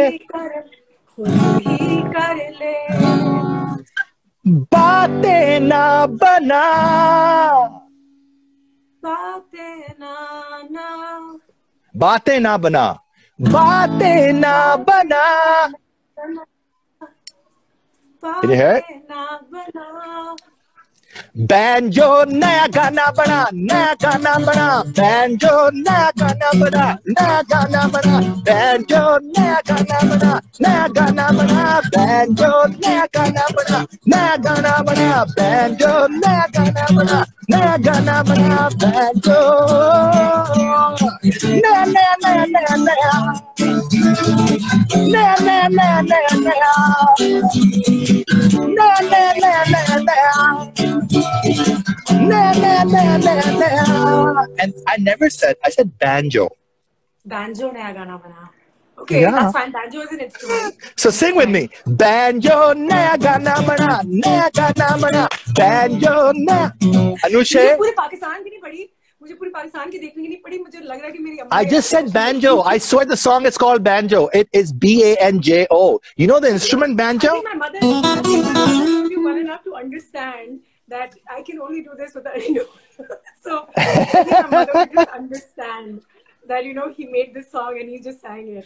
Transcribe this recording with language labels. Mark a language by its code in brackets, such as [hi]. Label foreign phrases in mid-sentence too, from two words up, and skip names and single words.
[hi] खुद ही कर ले. बातें ना बना. बातें ना बातें ना बना. बातें ना बना. [en] Can you hear it? [hi] बैंजो नया गाना बना. नया गाना बना. बैंजो नया गाना बना. नया गाना बना. बैंजो नया गाना बना. नया गाना बना. बैंजो नया गाना बना. नया गाना बना. बैंजो नया गाना बना. नया गाना बना. बैंजो नया नया नया नया नया नया नया नया नया नया नया नया नया नया नया. [en] And I never said, I said banjo. [hi] बैंजो नया गाना बना. [en] Okay, Yeah. that's fine. Banjo is an instrument. So sing with me. [hi] बैंजो नया गाना बना. नया गाना बना. बैंजो नया. Anusha. मुझे पूरे पाकिस्तान की नहीं पड़ी. मुझे पूरे पाकिस्तान की देखने की नहीं पड़ी. मुझे लग रहा है कि मेरी अम्मा. [en] I just said banjo. I swear the song is called banjo. It is B-A-N-J-O. You know the instrument banjo? I think my mother is well enough to understand that I can only do this with a So I think my mother would just understand that, you know, he made this song and he just sang it.